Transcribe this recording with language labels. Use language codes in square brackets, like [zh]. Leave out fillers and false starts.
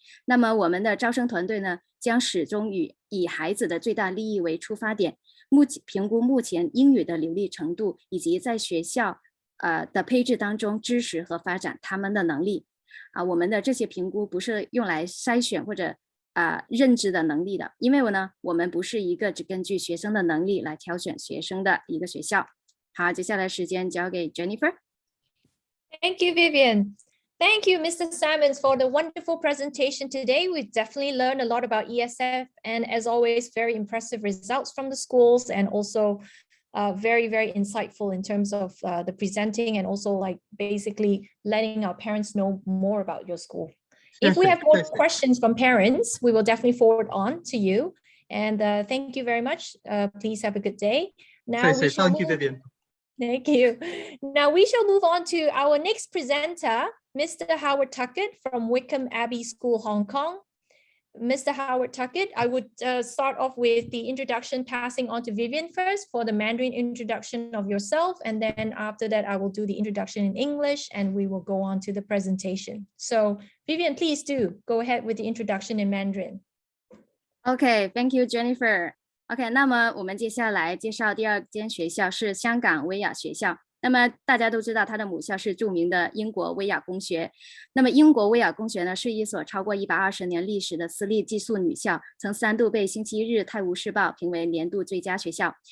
[zh] 那么我们的招生团队呢将始终以孩子的最大利益为出发点，评估目前英语的流利程度，以及在学校的配置当中支持和发展他们的能力。我们的这些评估不是用来筛选或者认知的能力的，因为我们不是一个只根据学生的能力来挑选学生的一个学校。好，接下来时间交给 Jennifer。 [en] Thank you, Vivian. Thank you, Mr. Simons, for the wonderful presentation today. We definitely learned a lot about ESF, and as always, very impressive results from the schools, and also very, very insightful in terms of the presenting, and also like basically letting our parents know more about your school. If we have more questions from parents, we will definitely forward on to you. And thank you very much. Please have a good day. Now thank you, Vivian. Thank you. Now we shall move on to our next presenter, Mr. Howard Tuckett from Wycombe Abbey School, Hong Kong. Mr. Howard Tuckett, I would start off with the introduction, passing on to Vivian first for the Mandarin introduction of yourself. And then after that, I will do the introduction in English, and we will go on to the presentation. So Vivian, please do go ahead with the introduction in Mandarin. Okay, thank you, Jennifer. OK， [zh] 那么我们接下来介绍第2间学校是香港威亚学校。那么大家都知道，他的母校是著名的英国威亚公学。那么英国威亚公学呢，是一所超过120年历史的私立寄宿女校，曾3度被《星期日泰晤士报》评为年度最佳学校。